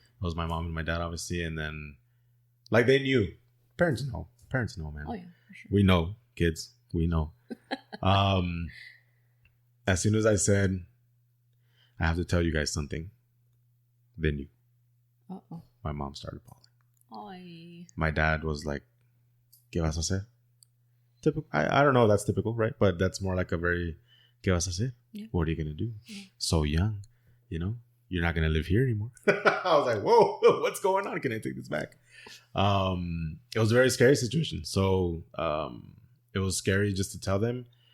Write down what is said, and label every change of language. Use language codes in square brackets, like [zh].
[en] It was my mom and my dad, obviously. And then, like, they knew. Parents know, man. Oh, yeah, for sure. We know, kids. We know. As soon as I said, I have to tell you guys something, they knew. Uh-oh. My mom started bawling. Oy. My dad was like, [es] ¿Qué vas a hacer? [en] Typical. I don't know if that's typical, right? But that's more like a very, [es] ¿Qué vas a hacer? [en] Yeah. What are you going to do? Yeah. So young, you're not going to live here anymore. I was like, whoa, what's going on? Can I take this back? It was a very scary situation. So it was scary just to tell them.